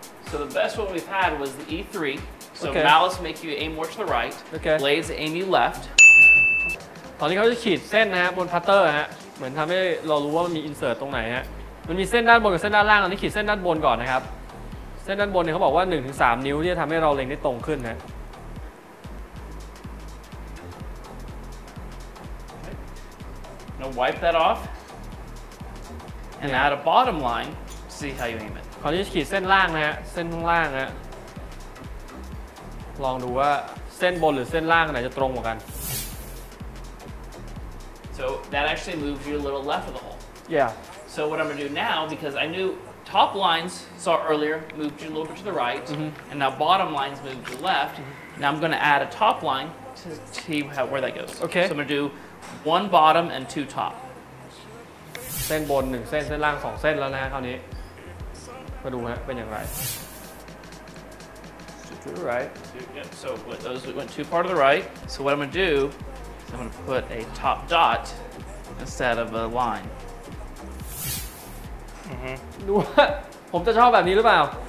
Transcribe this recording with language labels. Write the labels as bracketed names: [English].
[English] So the best one we've had was the E3. So Okay. malice make you aim more to the right. Okay. Blades aim you left. [Thai] ตอนนี้เขาจะขีดเส้นนะฮะบนพัตเตอร์ฮะเหมือนทำให้เรารู้ว่ามันมีอินเสิร์ตตรงไหนฮะมันมีเส้นด้านบนกับเส้นด้านล่างตอนนี้ขีดเส้นด้านบนก่อนนะครับเส้นด้านบนเนี่ยเขาบอกว่า 1-3 นิ้วที่จะทำให้เราเล็งได้ตรงขึ้นฮะ [English] Now wipe that off. And add a bottom line to see how you aim it. [Thai] คราวนี้ขีดเส้นล่างนะฮะเส้นข้างล่างฮะลองดูว่าเส้นบนหรือเส้นล่างไหนจะตรงกว่ากัน [English] So that actually moves you a little left of the hole. Yeah. So what I'm going to do now, because I knew top lines, saw earlier, moved you a little bit to the right, and now bottom lines moved you left. Now I'm going to add a top line to see where that goes. Okay. So I'm going to do 1 bottom and 2 top. [Thai] เส้นบน1เส้นเส้นล่าง2เส้นแล้วนะฮะคราวนี้มาดูฮะเป็นอย่างไร [English] To the right. Yep, so those went too far to the right. So what I'm going to do is I'm going to put a top dot instead of a line. [Thai] ดูว่าผมจะชอบแบบนี้หรือเปล่า